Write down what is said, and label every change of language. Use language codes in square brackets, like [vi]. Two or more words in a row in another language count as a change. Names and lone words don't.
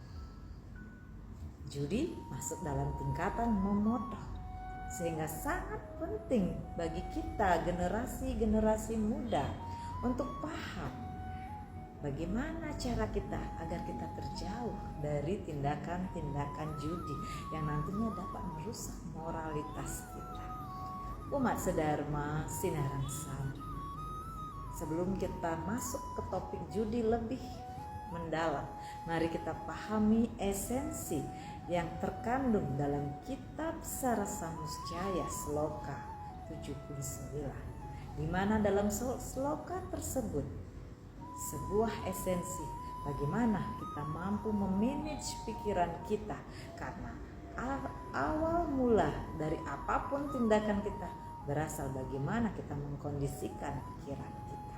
[id] Judi masuk dalam tingkatan memotoh, sehingga sangat penting bagi kita generasi-generasi muda untuk paham bagaimana cara kita agar kita terjauh dari tindakan-tindakan judi yang nantinya dapat merusak moralitas kita. [ban] Umat sedharma sinareng sami, [id] sebelum kita masuk ke topik judi lebih mendalam, mari kita pahami esensi yang terkandung dalam kitab Sarasamuscaya Sloka 79, di mana dalam sloka tersebut sebuah esensi bagaimana kita mampu memanage pikiran kita, karena awal mula dari apapun tindakan kita berasal bagaimana kita mengkondisikan pikiran kita.